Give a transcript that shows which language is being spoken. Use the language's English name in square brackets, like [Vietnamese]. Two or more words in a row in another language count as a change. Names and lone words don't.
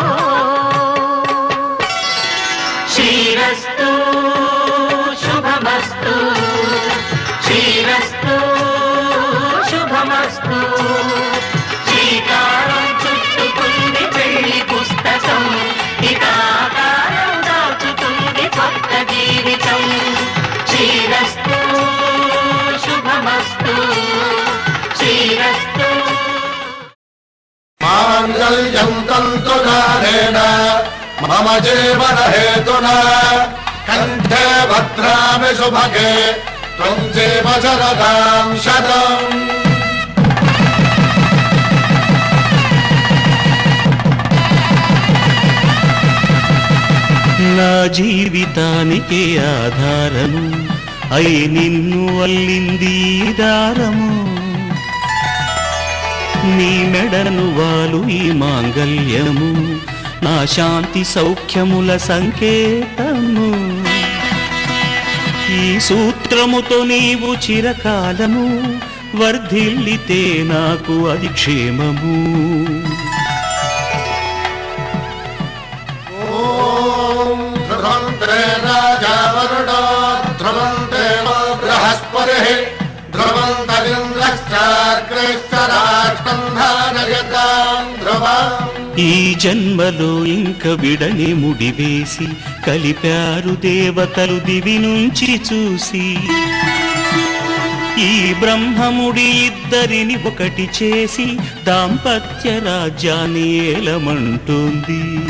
[Telugu] శ్రీరస్తు శుభమస్తు శ్రీరస్తు శుభమస్తు శ్రీకారం చుట్టుకుంది పెళ్లి పుస్తకం ఇక ఆకారం దాచుతుంది కొత్త జీవితం శ్రీరస్తు శుభమస్తు శ్రీరస్తు [Sanskrit] మాంగళ్యం తంతుధారేణ మమ జీవన హేతునా भद्रामि शुभगे त्वं जीव शरदां शतम् [Telugu] నా జీవితానికి ఆధారము అయి నిన్ను అల్లింది దారము నీ మెడను వాలు ఈ మాంగల్యము నా శాంతి సౌఖ్యముల సంకేతము ఈ సూత్రముతో నీవు చిరకాలము వర్ధిల్లితే నాకు అది క్షేమము [Sanskrit] राजा वरुणो ध्रुवन्ते बृहस्पतिः ध्रुवन्तरिन्द्रश्चाग्रश्च राष्ट्रं धारयतां ध्रुवम् [Telugu] ఈ జన్మలో ఇంక విడని ముడివేసి కలిపారు దేవతలు దివి నుంచి చూసి ఈ బ్రహ్మముడి ఇద్దరిని ఒకటి చేసి దాంపత్య రాజ్యాన్ని ఏలమంటుంది